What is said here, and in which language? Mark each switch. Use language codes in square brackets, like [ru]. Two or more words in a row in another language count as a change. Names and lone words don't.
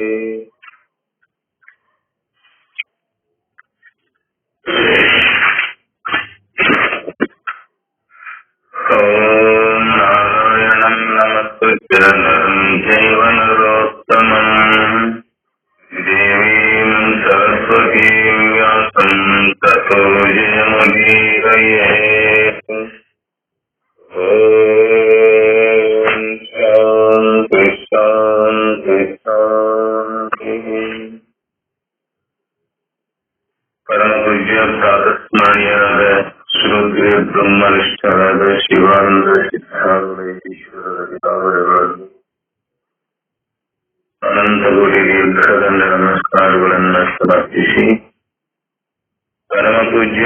[sa] ಓಂ ನಾರಾಯಣಂ ನಮಸ್ಕೃತ್ಯ ನರಂ ಚೈವ ನರೋತ್ತಮಂ ದೇವೀಂ ಸರಸ್ವತೀಂ ವ್ಯಾಸಂ ತತೋ ಜಯಮುದೀರಯೇತ್. ಓಂ ಶಾಂತಿ ಶಾಂತಿ ಶಾಂತಿ. [kn] ಪರಮ ಪೂಜ್ಯ ಪ್ರಾತಸ್ಮರಣೀಯರಾದ ಶ್ರೋತ್ರಿಯ ಬ್ರಹ್ಮನಿಷ್ಠರಾದ ಶಿವಾನಂದ ಸಿದ್ಧಾರೂಢೇಶ್ವರರಲ್ಲಿ ಅನಂತ ಕೋಟಿ ದೀರ್ಘದಂಡ ನಮಸ್ಕಾರಗಳನ್ನು ಸಮರ್ಪಿಸಿ, ಪರಮ ಪೂಜ್ಯ